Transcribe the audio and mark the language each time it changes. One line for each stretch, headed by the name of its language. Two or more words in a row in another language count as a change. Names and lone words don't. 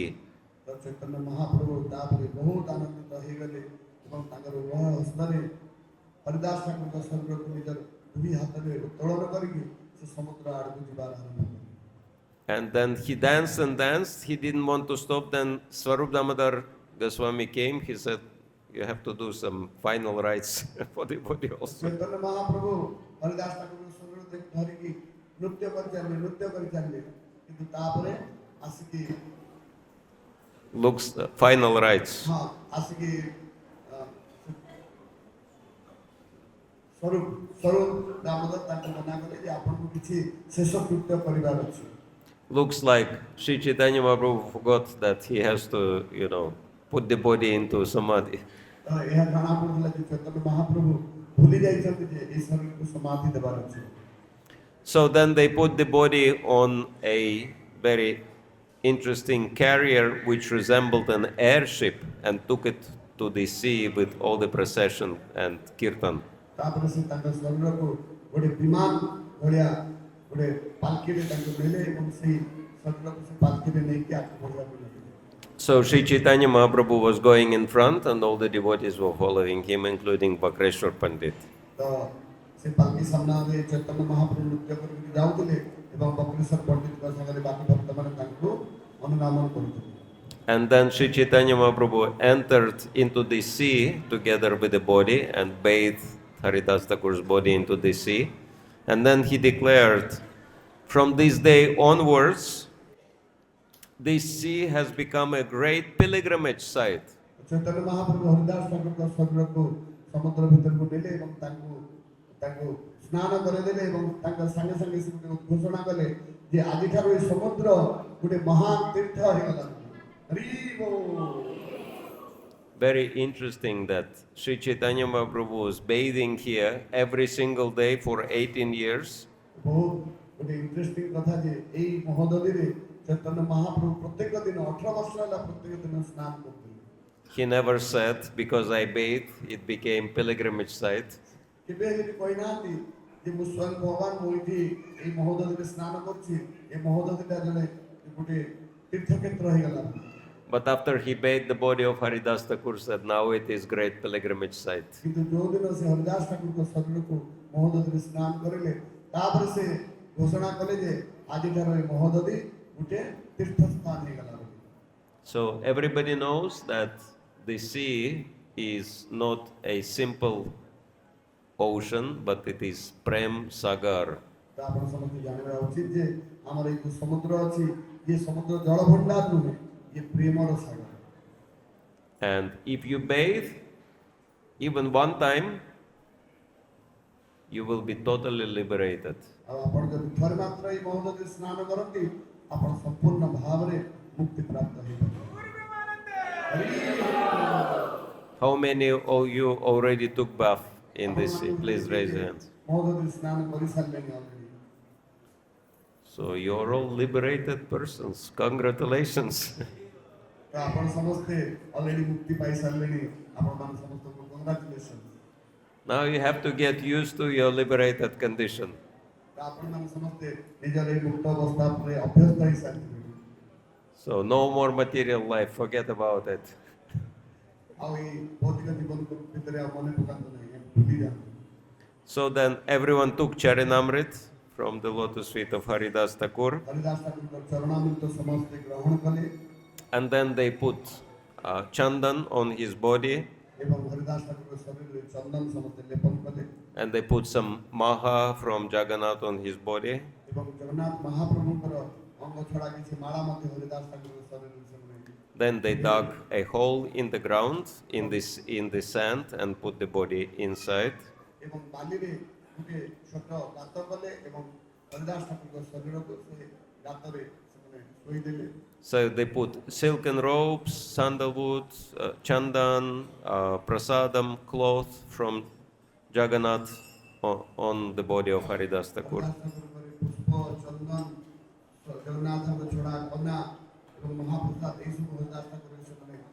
Odia: ଚୈତନ୍ୟ ମହାପ୍ରଭୁ ତାପରେ ବହୁତ ଆନନ୍ଦିତ ହେଇଗଲେ ଏବଂ ତାଙ୍କର ଉଭୟ ହସ୍ତରେ ହରିଦାସ ଠାକୁରଙ୍କ ଶରୀରକୁ ନିଜର ଦୁଇ ହାତରେ ଉତ୍ତୋଳନ କରିକି ସେ ସମୁଦ୍ର ଆଡ଼କୁ ଯିବାର ଆରମ୍ଭ କଲେ।
English: And then he danced and danced. He didn't want to stop. Then Swarup Damodar Goswami came. He said, you have to do some final rites for the body also.
Odia: ଚୈତନ୍ୟ ମହାପ୍ରଭୁ ହରିଦାସ ଠାକୁରଙ୍କ ଶରୀର ଧରିକି ନୃତ୍ୟ କରି ଚାଲିଲେ କିନ୍ତୁ ତାରପରେ ଆସିକି
English: looks final rites.
Odia: ହଁ ଆସିକି ସ୍ୱରୂପ ସ୍ୱରୂପ ଦାମୋଦର ତାଙ୍କୁ ମନା କଲେ ଯେ ଆପଣଙ୍କୁ କିଛି ଶେଷ କୃତ୍ୟ କରିବାର ଅଛି।
English: Looks like Sri Chaitanya Mahaprabhu forgot that he has to, put the body into samadhi.
Odia: ତ ଏହା ଜଣା ପଡୁଥିଲା ଯେ ଚୈତନ୍ୟ ମହାପ୍ରଭୁ ଭୁଲି ଯାଇଛନ୍ତି ଯେ ଏହି ଶରୀରକୁ ସମାଧି ଦେବାର ଅଛି।
English: So then they put the body on a very interesting carrier which resembled an airship and took it to the sea with all the procession and kirtan.
Odia: ତାପରେ ସେ ତାଙ୍କ ଶରୀରକୁ ଗୋଟେ ବିମାନ ଭଳିଆ ଗୋଟେ ପାଲକିରେ ତାଙ୍କୁ ନେଲେ ଏବଂ ସେଇ ଶରୀରକୁ ସେ ପାଲକିରେ ନେଇକି ଆଗକୁ ବଢିବାକୁ ଲାଗିଲେ।
English: So Sri Chaitanya Mahaprabhu was going in front and all the devotees were following him, including Bhakreshwar Pandit.
Odia: ତ ସେ ପାଲକି ସାମ୍ନାରେ ଚୈତନ୍ୟ ମହାପ୍ରଭୁ ନୃତ୍ୟ କରିକି ଯାଉଥିଲେ ଏବଂ ବକ୍ରେଶ୍ୱର ପଣ୍ଡିତଙ୍କ ସାଙ୍ଗରେ ବାକି ଭକ୍ତମାନେ ତାଙ୍କୁ ଅନୁଗମନ କରୁଥିଲେ।
English: And then Sri Chaitanya Mahaprabhu entered into the sea together with the body and bathed Haridas Thakur's body into the sea. And then he declared, from this day onwards, this sea has become a great pilgrimage site.
Odia: ଚୈତନ୍ୟ ମହାପ୍ରଭୁ ହରିଦାସ ଠାକୁରଙ୍କ ଶରୀରକୁ ସମୁଦ୍ର ଭିତରକୁ ନେଲେ ଏବଂ ତାଙ୍କୁ ସ୍ନାନ କରାଇଦେଲେ ଏବଂ ତାଙ୍କ ସାଙ୍ଗେ ସାଙ୍ଗେ ସେ ଗୋଟେ ଘୋଷଣା କଲେ ଯେ ଆଜିଠାରୁ ଏ ସମୁଦ୍ର ଗୋଟେ ମହାନ ତୀର୍ଥ ହେଇଗଲା। ହରି ବୋଲ।
English: Very interesting that Sri Chaitanya Mahaprabhu was bathing here every single day for 18 years.
Odia: ବହୁତ ଗୋଟେ ଇଣ୍ଟରେଷ୍ଟିଂ କଥା ଯେ ଏଇ ମହୋଦଧିରେ ଚୈତନ୍ୟ ମହାପ୍ରଭୁ ପ୍ରତ୍ୟେକ ଦିନ 18 ବର୍ଷ ହେଲା ପ୍ରତ୍ୟେକ ଦିନ ସ୍ନାନ କରୁଥିଲେ।
English: He never said, because I bathed, it became pilgrimage site.
Odia: କେବେ ହେଲେ ବି କହିନାହାନ୍ତି ଯେ ମୁଁ ସ୍ୱୟଂ ଭଗବାନ ମୁଁ ଏଠି ଏଇ ମହୋଦଧିରେ ସ୍ନାନ କରୁଛି ଏ ମହୋଦଧିଟା ଜଣେ ଗୋଟେ ତୀର୍ଥକ୍ଷେତ୍ର ହେଇଗଲା।
English: But after he bathed the body of Haridas Thakur, said, now it is great pilgrimage site.
Odia: କିନ୍ତୁ ଯୋଉ ଦିନ ସେ ହରିଦାସ ଠାକୁରଙ୍କ ଶରୀରକୁ ମହୋଦଧିରେ ସ୍ନାନ କରିଲେ ତାପରେ ସେ ଘୋଷଣା କଲେ ଯେ ଆଜିଠାରୁ ଏ ମହୋଦଧି ଗୋଟେ ତୀର୍ଥ ସ୍ଥାନ ହେଇଗଲା।
English: So everybody knows that the sea is not a simple ocean, but it is Prem Sagara.
Odia: ତ ଆପଣ ସମସ୍ତେ ଜାଣିବା ଉଚିତ ଯେ ଆମର ଏଇ ଯୋଉ ସମୁଦ୍ର ଅଛି ଇଏ ସମୁଦ୍ର ଜଳ ଭଣ୍ଡାର ନୁହେଁ ଇଏ ପ୍ରେମର ସାଗର।
English: And if you bathe even one time, you will be totally liberated.
Odia: ଆଉ ଆପଣ ଯଦି ଥରେ ମାତ୍ର ଏଇ ମହୋଦଧିରେ ସ୍ନାନ କରନ୍ତି ଆପଣ ସମ୍ପୂର୍ଣ୍ଣ ଭାବରେ ମୁକ୍ତି ପ୍ରାପ୍ତ ହେଇପାରିବେ।
English: How many of you already took bath in this sea? Please raise your hands.
Odia: ମହୋଦଧିରେ ସ୍ନାନ କରିସାରିଲେଣି already।
English: So you're all liberated persons. Congratulations.
Odia: ତ ଆପଣ ସମସ୍ତେ already ମୁକ୍ତି ପାଇସାରିଲେଣି ଆପଣମାନେ ସମସ୍ତଙ୍କୁ congratulations।
English: Now you have to get used to your liberated condition.
Odia: ତ ଆପଣମାନେ ସମସ୍ତେ ନିଜର ଏଇ ମୁକ୍ତ ଅବସ୍ଥା ଉପରେ ଅଭ୍ୟସ୍ତ ହେଇସାରିଥିବେ।
English: So no more material life, forget about it.
Odia: ଆଉ ଏଇ ଭୌତିକ ଜୀବନକୁ ଭିତରେ ଆଉ ମନେ ପକାନ୍ତୁ ନାହିଁ ଭୁଲି ଯାଆନ୍ତୁ।
English: So then everyone took Charanamrit from the lotus feet of Haridas Thakur,
Odia: ହରିଦାସ ଠାକୁରଙ୍କ ଚରଣାମୃତ ସମସ୍ତେ ଗ୍ରହଣ କଲେ
English: and then they put chandan on his body,
Odia: ଏବଂ ହରିଦାସ ଠାକୁରଙ୍କ ଶରୀରରେ ଚନ୍ଦନ ସମସ୍ତେ ଲେପନ କଲେ
English: and they put some maha from Jagannath on his body,
Odia: ଏବଂ ଜଗନ୍ନାଥ ମହାପ୍ରଭୁଙ୍କର ଅଙ୍ଗ ଛଡ଼ା କିଛି ମାଳା ମଧ୍ୟ ହରିଦାସ ଠାକୁରଙ୍କ ଶରୀରରେ ସେମାନେ
English: then they dug a hole in the ground in the sand and put the body inside.
Odia: ଏବଂ ବାଲିରେ ଗୋଟେ ଛୋଟ ଗାତ କଲେ ଏବଂ ହରିଦାସ ଠାକୁରଙ୍କ ଶରୀରକୁ ସେ ଗାତରେ ସେମାନେ ଶୋଇଦେଲେ।
English: So they put silken robes, sandalwood, chandan, prasadam, cloth from Jagannath on the body of Haridas Thakur.
Odia: ହରିଦାସ ଠାକୁରଙ୍କର ପୁଷ୍ପ ଚନ୍ଦନ ଜଗନ୍ନାଥଙ୍କ ଛଡ଼ା କନା ଏବଂ ମହାପ୍ରସାଦ ଏଇସବୁ ହରିଦାସ ଠାକୁର ସେମାନେ